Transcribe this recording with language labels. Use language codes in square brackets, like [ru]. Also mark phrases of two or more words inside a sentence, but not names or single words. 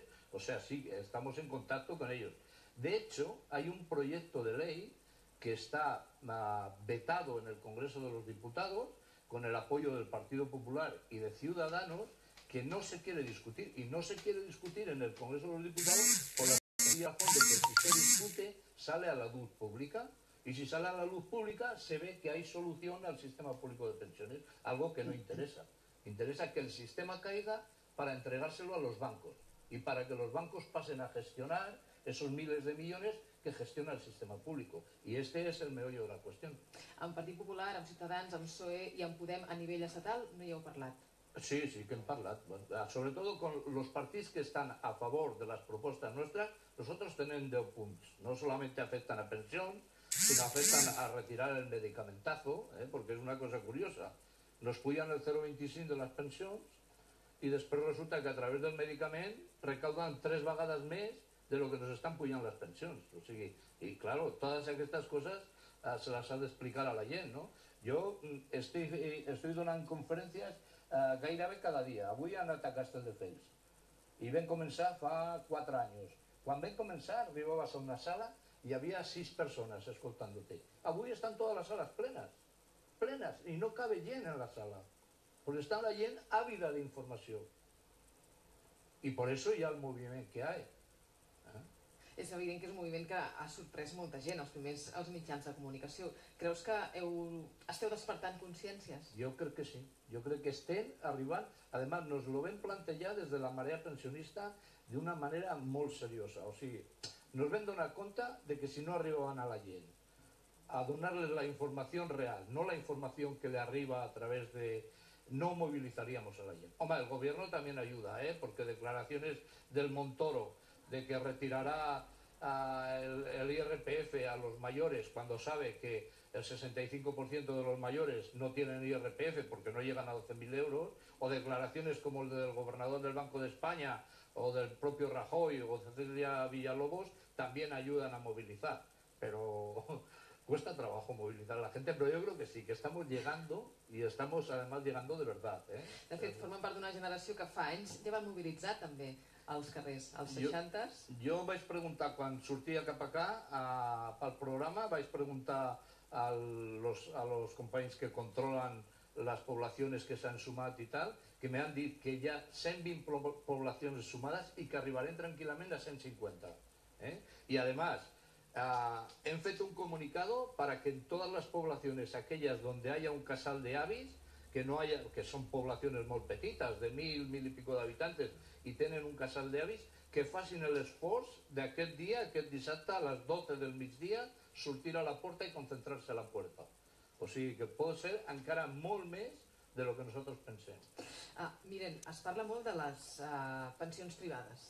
[es] O sea, sí, estamos en contacto con ellos. De hecho, hay un proyecto de ley que está vetado en el Congreso de los Diputados con el apoyo del Partido Popular y de Ciudadanos, que no se quiere discutir, y no se quiere discutir en el Congreso de los Diputados por la sencilla razón de que si se discute sale a la luz pública, y si sale a la luz pública se ve que hay solución al sistema público de pensiones, algo que no interesa. Interesa que el sistema caiga para entregárselo a los bancos y para que los bancos pasen a gestionar esos miles de millones que gestiona el sistema público. Y este es el meollo de la cuestión. [ca] Amb Partit Popular, amb Ciutadans, amb PSOE i amb Podem a nivell estatal no hi heu parlat? Sí, que hem parlat. [es] Sobre todo con los partidos que están a favor de las propuestas nuestras, nosotros tenemos 10 puntos. No solamente afectan a pensión, sino afectan a retirar el medicamentazo, porque es una cosa curiosa. Nos pujan el 0,25 de las pensions y después resulta que a través del medicament recaudan 3 vegades més de lo que nos están pujant [ca] les pensions. O sigui, [es] y claro, todas estas cosas se las ha de explicar a la gent, ¿no? Yo estoy [ca] donant conferències gairebé cada dia. Avui han anat a Castelldefels i vam començar fa 4 anys. Quan vam començar arribaves a una sala [es] y había 6 personas escoltándote. Avui están todas las salas plenas, y no cabe gent en la sala, porque está la gent ávida de información. Y por eso [ca] hi ha el moviment [es] que hay. [ca] És evident que és un moviment que ha sorprès molta gent, els primers als mitjans de comunicació. Creus que esteu despertant consciències? [es] Yo creo que sí. Yo creo que estén arribant. Además, nos lo ven plantear desde la marea pensionista de una manera [ca] molt seriosa. O sigui, [es] nos ven [ca] donar compte [es] de que si no arribaban a la gent a donarles la información real, no la información que le arriba a través de... no movilizaríamos a la gente. Hombre, el gobierno también ayuda, porque declaraciones del Montoro de que retirará el IRPF a los mayores cuando sabe que el 65% de los mayores no tienen IRPF porque no llegan a 12.000 euros, o declaraciones como el del gobernador del Banco de España o del propio Rajoy o Cecilia Villalobos también ayudan a movilizar, pero cuesta trabajo movilizar a la gente, [ca] però jo crec [es] que sí, que estamos llegando y estamos además llegando de verdad. [ca] De fet, formen part d'una generació que fa anys ja van mobilitzar també als carrers, als 60s. Jo vaig preguntar, quan sortia cap acá pel programa, vaig preguntar [es] a los companys que controlan las poblaciones [ca] que se han sumat y tal, [es] que me han [ca] dit que hi ha 120 [es] poblaciones sumadas y [ca] que arribarem tranquilament a 150. [es] Y además, [ca] hem fet [es] un comunicado para que en todas las poblaciones, aquellas donde haya un casal de avis, que son poblaciones [ca] molt petites, [es] de 1.000 y pico de habitantes, [ca] y tenen un casal de avis, que facin l'esforç d'aquest dia, aquest dissabte, a les 12 del migdia, sortir a la porta i concentrar-se [es] a la puerta. [ca] O sigui que pot ser encara molt més [es] de lo que [ca] nosaltres pensem. Miren, es parla molt de les pensions privades.